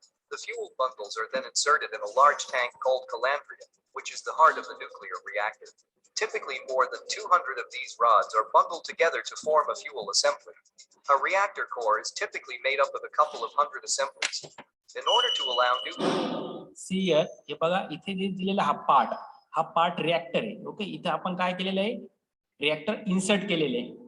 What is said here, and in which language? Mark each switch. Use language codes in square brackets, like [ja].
[en] The fuel bundles are then inserted in a large tank called calandria, which is the heart of the nuclear reactor. Typically more than 200 of these rods are bundled together to form a fuel assembly. A reactor core is typically made up of a couple of hundred assemblies. In order to allow See here, [mr] हे बघा इथे जे दिलेला हा part reactor आहे. Okay, इथे आपण काय केलेलं आहे, रिएक्टर इन्सर्ट केलेले आहे.